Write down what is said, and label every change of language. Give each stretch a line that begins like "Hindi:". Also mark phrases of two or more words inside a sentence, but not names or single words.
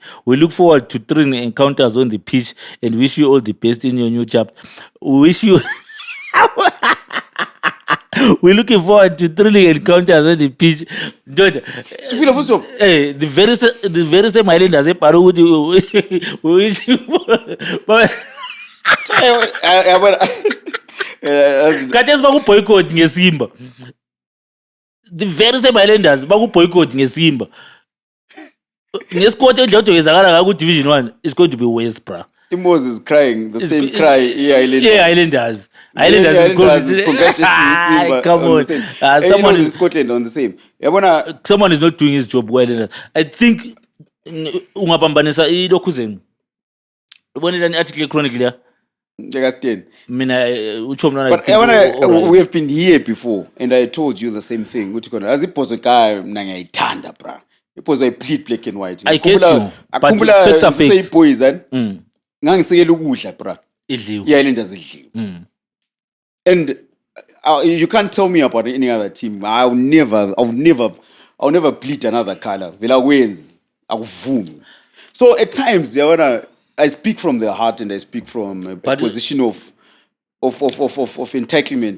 English: We look forward to thrilling encounters on the pitch and wish you all the best in your new chapter. We wish you... We're looking forward to thrilling encounters on the pitch. The very same Highlanders we wish you...
North Ndebele: Kathi baku-boycott ngeSimba.
English: The very same Highlanders
North Ndebele: baku-boycott ngeSimba. Ngesikoti endlela oyezakala ngaka ku-Division 1
English: is going to be worse, bra. Moses crying the same cry Highlanders. Highlanders is congratulations. Come on. Someone in Scotland on the same. Someone is not doing his job well. I think
North Ndebele: ungapambanisa ilokhu zenu. Ubonela ni-article ye-Chronicle ya?
English: Mina but we have been here before and I told you the same thing.
North Ndebele: As ibhozo ekhaya mina ngiyayithanda bra.
English: Ibhozo I bleed black and white. I get you. But facts are say boys
North Ndebele: ngangisekela ukudla bra. Idliwe. I-Highlanders idliwe.
English: And you can't tell me about any other team. I'll never bleed another color.
North Ndebele: Vela wins. Akuvumi.
English: So at times I speak from the heart and I speak from a position of entitlement.